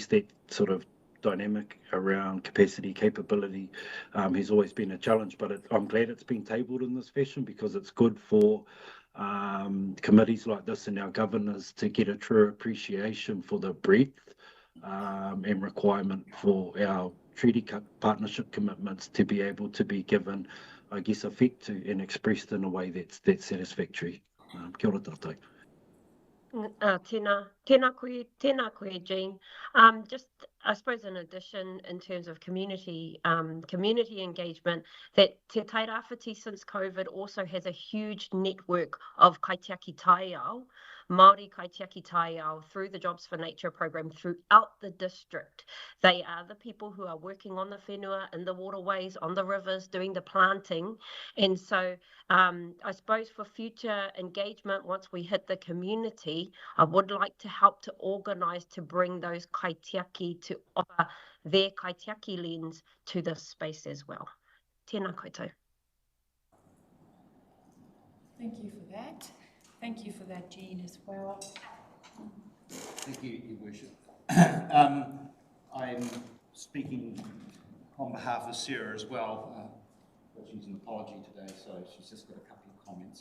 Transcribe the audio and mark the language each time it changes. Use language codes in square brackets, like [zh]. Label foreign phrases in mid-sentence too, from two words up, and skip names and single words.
[en] that sort of dynamic around capacity, capability has always been a challenge, but I'm glad it's been tabled in this fashion, because it's good for committees like this and our governors to get a true appreciation for the breadth and requirement for our treaty partnership commitments to be able to be given, I guess, effect to and expressed in a way that's satisfactory. [mi] Kia ora tātou. Tēnā koe, Jean. [en] Just, I suppose, in addition, in terms of community engagement, that Te Tairāwhiti since COVID also has a huge network of [mi] kaitiaki taiao, Māori kaitiaki taiao, [en] through the Jobs for Nature program throughout the district. They are the people who are working on the whenua, in the waterways, on the rivers, doing the planting. And so I suppose for future engagement, once we hit the community, I would like to help to organise to bring those kaitiaki to offer their kaitiaki lens to this space as well. [mi] Tēnā koutou. [en] Thank you for that. Thank you for that, Jean, as well. Thank you, Your Worship. I'm speaking on behalf of Sarah as well, but she's an apology today, so she's just got a couple of comments.